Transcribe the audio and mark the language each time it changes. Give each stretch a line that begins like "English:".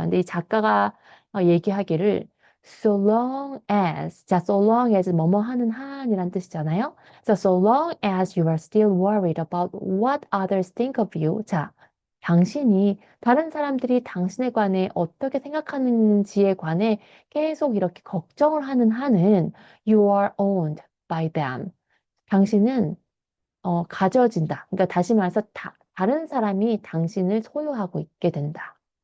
Korean: 근데 이 작가가 얘기하기를
English: so long as,
Korean: 자, so long as 뭐뭐 하는 한이란 뜻이잖아요.
English: So long as you are still worried about what others think of you.
Korean: 자, 당신이 다른 사람들이 당신에 관해 어떻게 생각하는지에 관해 계속 이렇게 걱정을 하는 한은
English: you are owned by them.
Korean: 당신은 가져진다. 그러니까 다시 말해서 다른 사람이 당신을 소유하고 있게 된다.